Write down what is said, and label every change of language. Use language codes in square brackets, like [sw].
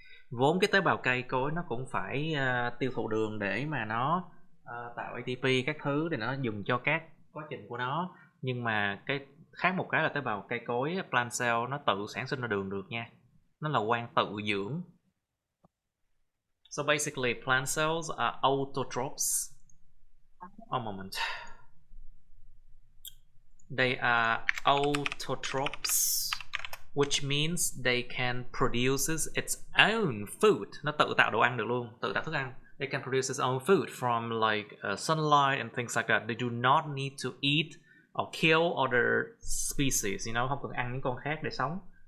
[vi] Vốn cái tế bào cây cối nó cũng phải tiêu thụ đường để mà nó tạo ATP các thứ để nó dùng cho các quá trình của nó. Nhưng mà cái khác một cái là tế bào cây cối, plant cell, nó tự sản sinh ra đường được nha. Nó là quan tự dưỡng. [en] So basically plant cells are autotrophs. A moment. They are autotrophs, which means they can produce its own food. [vi] Nó tự tạo đồ ăn được luôn, tự tạo thức ăn. [en] They can produce its own food from like sunlight and things like that. They do not need to eat or kill other species, you know, [vi] không cần ăn những con khác để sống.